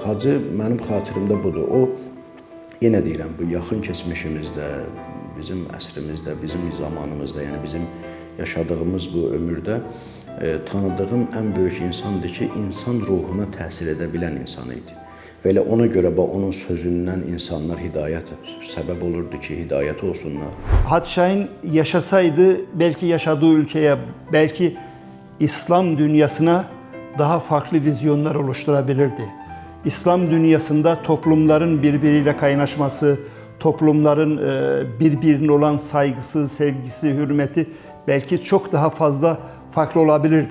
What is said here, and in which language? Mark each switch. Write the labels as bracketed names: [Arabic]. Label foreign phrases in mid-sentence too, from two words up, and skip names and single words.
[Azerbaijani] Hacı mənim xatirimdə budur. O, yenə deyirəm, bu yaxın keçmişimizdə, bizim əsrimizdə, bizim zamanımızda, yəni bizim yaşadığımız bu ömürdə tanıdığım ən böyük insandır ki, insan ruhuna təsir edə bilən insan idi. Və elə ona görə onun sözündən insanlar hidayət səbəb olurdu ki, hidayət olsunlar. [Turkish] Hacı Şahin yaşasaydı, belki yaşadığı ülkeye, belki İslam dünyasına daha farklı vizyonlar oluşturabilirdi. İslam dünyasında toplumların birbiriyle kaynaşması, toplumların birbirine olan saygısı, sevgisi, hürmeti belki çok daha fazla farklı olabilirdi.